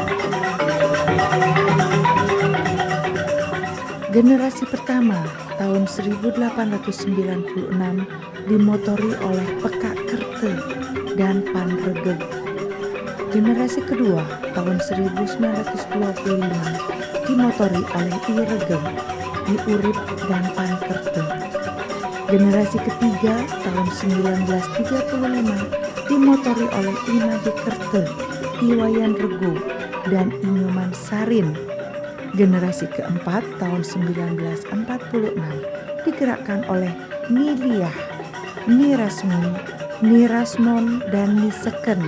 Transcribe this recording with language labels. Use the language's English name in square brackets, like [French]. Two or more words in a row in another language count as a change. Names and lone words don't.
[Indonesian] Generasi pertama tahun 1896 dimotori oleh Pekak Kerte dan Pan Regeg. Generasi kedua tahun 1925 dimotori oleh I Regeg, I Urip dan Pan Kerte. Generasi ketiga tahun 1935 dimotori oleh I Made Kerte, I Wayan Rego dan I Nyoman Sarin. Generasi keempat tahun 1946 digerakkan oleh Niliah Ni Rasmin, Ni Rasmon, dan Ni Seken.